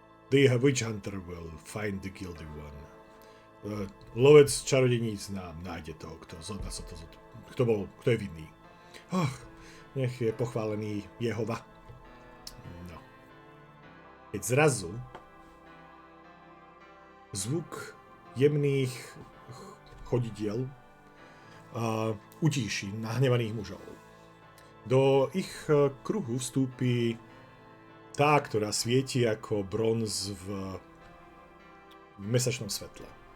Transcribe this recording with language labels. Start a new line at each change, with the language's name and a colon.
English: The witch hunter will find the guilty one.
Slovak: Lovec čarodejníc nám nájde toho, kto je vinný. Nech je pochválený Jehova. No. Keď zrazu zvuk jemných chodidiel utíši nahnevaných mužov. Do ich kruhu vstúpi tá, ktorá svieti ako bronz v mesačnom svetle.